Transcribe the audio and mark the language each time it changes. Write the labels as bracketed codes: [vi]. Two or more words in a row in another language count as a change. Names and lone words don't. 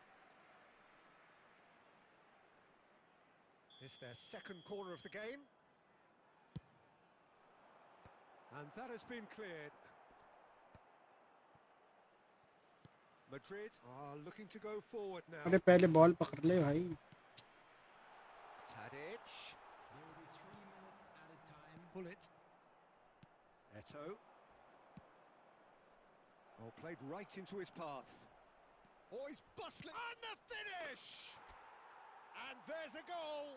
[en] It's their second corner of the game. And that has been cleared. Madrid are looking to go forward now. [hi] अरे पहले बॉल पकड़ ले भाई. [en] Tadic. There will be 3 minutes added time. Pull it. Eto. Oh, played right into his path. Oh, he's bustling. And the finish! And there's a goal.